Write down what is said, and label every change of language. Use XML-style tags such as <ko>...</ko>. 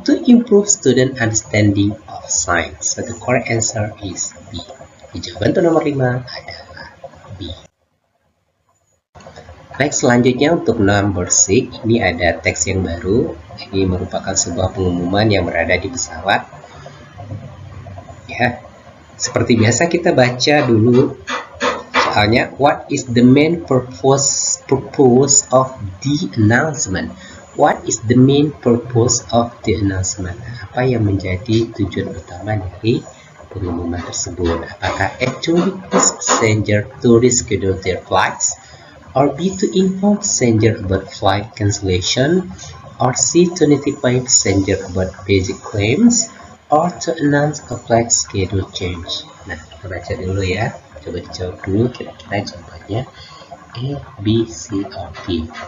<en>To improve student understanding of science. So the correct answer is B.</en> <id>Jawaban untuk nomor 5 adalah B. Next, selanjutnya untuk number 6, ini ada teks yang baru. Ini merupakan sebuah pengumuman yang berada di pesawat. Ya, seperti biasa kita baca dulu soalnya,</id> <en>what is the main purpose of the announcement? What is the main purpose of the announcement?</en> <id>Apa yang menjadi tujuan utama dari pengumuman tersebut?</id> <en>Apakah A, to request passenger to reschedule their flights, or B, to inform passenger about flight cancellation, or C, to notify passenger about basic claims, or to announce a flight schedule change?</en> <id>Nah, kita baca dulu ya. Coba dijawab dulu kira-kira jawabannya A, B, C, or D.</id>